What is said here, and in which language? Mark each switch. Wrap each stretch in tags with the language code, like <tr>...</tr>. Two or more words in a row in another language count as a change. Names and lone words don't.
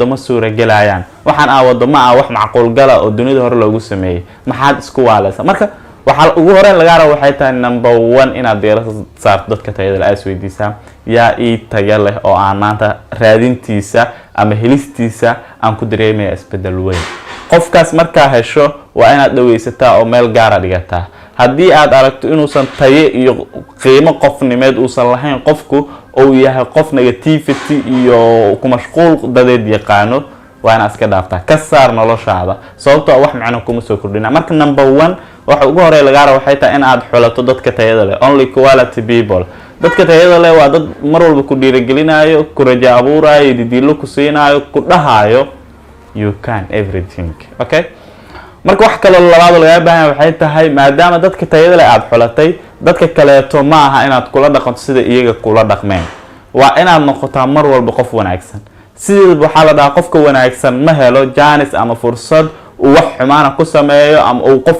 <so>ma suura galayaan waxaan aan wado ma wax macquul gala oo dunida hore loogu sameeyay maxaad isku waalaysaa marka waxa ugu horeen laga rabo waxay tahay number 1 inaad diirada saarto dadka tayada leh weydiisaa yaa ii tayo leh oo aan maanta raadintiisa ama helistiisa aan ku dareemayo isbedel weyn qofkaas markaa hesho waa inaad dhaweysataa oo meel gaar ah dhigataa haddii aad aragto inuusan tayo iyo qiimo qofnimeed uusan lahayn qofku oo yahay qof negativity iyo ku mashquul dadeed yaqaano waa inaad iska dhaaftaa ka saar noloshaada sababtoo wax macno kuma soo kordhina marka number 1 waxa ugu horeeya laga rabo waxay tahay in aad xulato dadka tayada leh</so> <en>only quality people</en> <so>dadka tayada leh waa dad mar walba ku dhiirigelinayo ku rajo abuurayo didiilo ku siinayo ku dhahayo</so> <en>you can everything okay</en> <so>marka wax kale labaad laga baahan waxay tahay maadaama dadka tayada leh aad xulatay dadka kaleeto ma aha inaad kula dhaqanto sida iyaga kula dhaqmeen waa inaad noqotaa mar walba qof wanaagsan sidii waxa la dhahaa qofka wanaagsan ma helo jaanis ama fursad uu wax xumaana ku sameeyo ama uu qof</so>